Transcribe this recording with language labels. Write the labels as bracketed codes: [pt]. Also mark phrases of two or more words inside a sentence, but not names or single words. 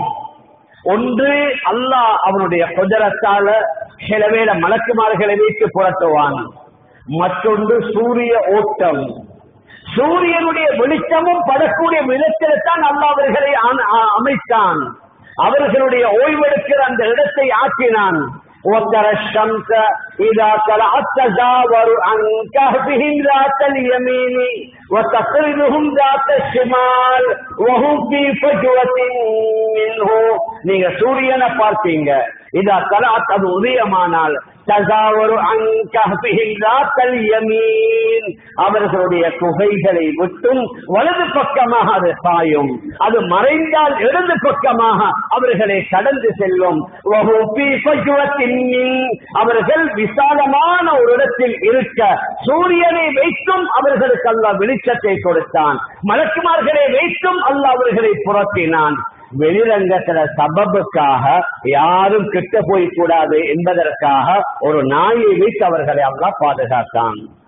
[ta] ஒன்று அல்லாஹ் அவனுடைய குதரத்தால சில வேளை மலக்குமார்களை வைத்து புரட்டுவான். மற்றொன்று சூரிய ஓட்டம், சூரியனுடைய வெளிச்சமும் படக்கூடிய விதத்தில்தான் அல்லாஹ் அவர்களை அமைத்தான். அவர்களுடைய ஓய்வெடுக்கிற அந்த இடத்தை ஆக்கினான். [ar] وَتَرَى الشَّمْسَ إِذَا طَلَعَتْ تَزَاوَرُ عَنْ كَهْفِهِمْ ذَاتَ الْيَمِينِ وَتَقْرِضُهُمْ ذَاتَ الشِّمَالِ وَهُمْ فِي فَجْوَةٍ مِّنْهُ. [ta] நீங்க சூரியனை பார்த்தீங்க, [ar] إذا طلعت, [ta] அது உதயமானால், [ar] تزاور عن كهفهم ذَاتَ الْيَمِينِ [ta] அவர்களுடைய குகைகளை விட்டும் வலது பக்கமாக அது சாயும். அது மறைந்தால் இடது பக்கமாக அவர்களை கடந்து செல்லும். [ar] وَهُمْ فِي فَجْوَةٍ [ta] அவர்கள் விசாலமான ஒரு இடத்தில் இருக்க சூரியனை வைத்தும் அவர்களுக்கு அல்லாஹ் வெளிச்சத்தை கொடுத்தான். மலக்குமார்களை வைத்தும் அல்லாஹ் அவர்களை புரட்டினான். வெளிரங்கத்துல சபபுக்காக யாரும் கிட்ட போய் கூடாது என்பதற்காக ஒரு நாயை வைத்து அவர்களை அல்லாஹ் பாதுகாத்தான்.